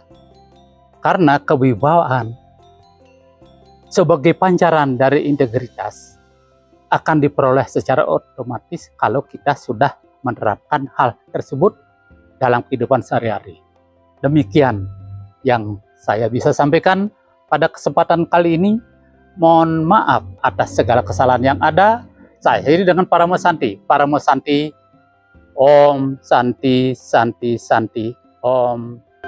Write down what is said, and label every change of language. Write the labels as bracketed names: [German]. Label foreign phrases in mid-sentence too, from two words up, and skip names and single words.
[Indonesian] Karena kewibawaan sebagai pancaran dari integritas akan diperoleh secara otomatis kalau kita sudah menerapkan hal tersebut dalam kehidupan sehari-hari. Demikian yang saya bisa sampaikan pada kesempatan kali ini. Mohon maaf atas segala kesalahan yang ada. Saya akhiri dengan [Sanskrit] Paramo Santi. Paramo Santi, Om Santi Santi Santi, Om